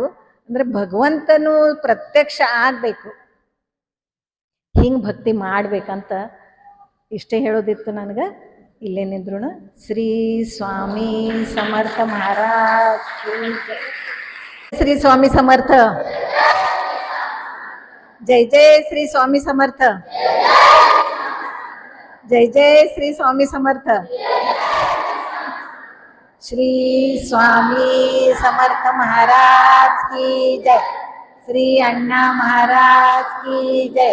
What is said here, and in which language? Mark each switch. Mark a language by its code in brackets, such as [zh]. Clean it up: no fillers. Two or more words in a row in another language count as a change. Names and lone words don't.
[kn] ಅಂದರೆ ಭಗವಂತನು ಪ್ರತ್ಯಕ್ಷ ಆಗಬೇಕು, ಹಿಂಗೆ ಭಕ್ತಿ ಮಾಡ್ಬೇಕಂತ ಇಷ್ಟೇ ಹೇಳೋದಿತ್ತು ನನಗೆ. ಇಲ್ಲೇ ನಿಂದ್ರುಣ. ಶ್ರೀ ಸ್ವಾಮಿ ಸಮರ್ಥ ಮಹಾರಾಜ್. ಶ್ರೀ ಸ್ವಾಮಿ ಸಮರ್ಥ. [mr] जय जय श्री स्वामी समर्थ. जय जय श्री स्वामी समर्थ. [hi] श्री स्वामी समर्थ महाराज की जय. श्री अण्णा महाराज की जय.